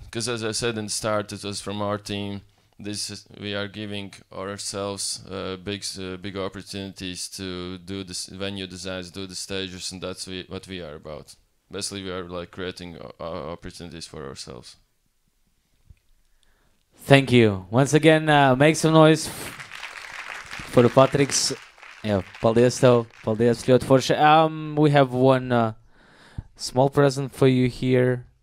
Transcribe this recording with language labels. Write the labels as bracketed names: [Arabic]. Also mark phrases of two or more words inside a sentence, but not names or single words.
[English] Because as I said in the start, it was from our team. We are giving ourselves big opportunities to do this venue designs, do the stages, and that's what we are about. basically we are like creating opportunities for ourselves. Thank you. Once again, make some noise for the Patriks. [Latvian] Yeah, paldies tev. Paldies, ļoti forši. [English] We have one small present for you here.